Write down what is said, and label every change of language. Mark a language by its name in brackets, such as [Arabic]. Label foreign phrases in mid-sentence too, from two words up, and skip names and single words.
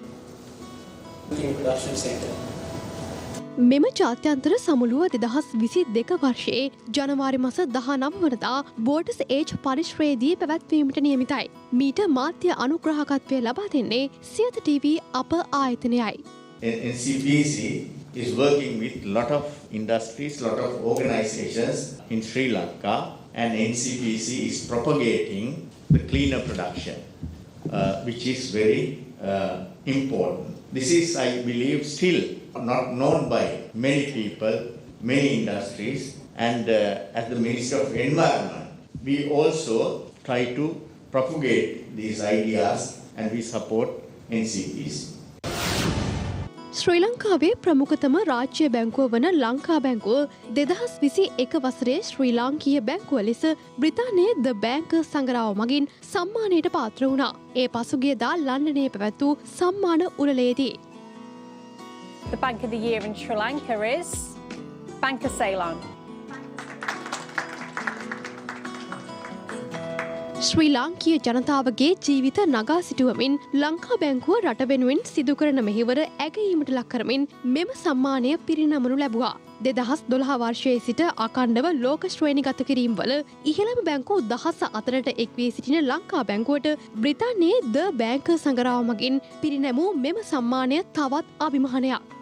[Sinhala] මෙම ජාත්‍යන්තර සමුළුව 2022 වර්ෂයේ ජනවාරි මස 19 වනදා බෝටස් ඒජ් පරිශ්‍රයේදී පැවැත්වීමට නියමිතයි. මීට මාධ්‍ය අනුග්‍රහකත්වය ලබා දෙන්නේ සියත TV අප ආයතනයයි. [English] NCPC is working with lot of industries, lot of organizations in Sri Lanka, and NCPC is propagating the cleaner production, which is very important. This is, I believe, still not known by many people, many industries, and as the Minister of Environment, we also try to propagate these ideas and we support NCPC. [Sinhala] ශ්‍රී ලංකාවේ ප්‍රමුඛතම රාජ්‍ය බැංකුව වන ලංකා බැංකුව 2021 වසරේ ශ්‍රී ලාංකීය බැංකුව ලෙස බ්‍රිතාන්‍යයේ ද බැංක් සංග්‍රහව මගින් සම්මානයට පාත්‍ර වුණා. ඒ පසුගියදා ලන්ඩනයේ පැවැත් වූ සම්මාන උළෙලේදී. [English] The Bank of the Year in Sri Lanka is Bank of Ceylon. [Sinhala] ශ්‍රී ලාංකීය ජනතාවගේ ජීවිත නගා සිටුවමින් ලංකා බැංකුව රට වෙනුවෙන් සිදු කරන මෙහිවර ඇගයීමට ලක් කරමින් මෙම සම්මානය පිරිනමනු ලැබුවා. 2012 වර්ෂයේ සිට අඛණ්ඩව ලෝක ශ්‍රේණිගත කිරීම් වල ඉහළම බැංකු 14ට එක් වී සිටින ලංකා බැංකුවට බ්‍රිතාන්‍යයේ ද බැංක් සංග්‍රහව මගින් පිරිනැමූ මෙම සම්මානය තවත් අභිමානයක්.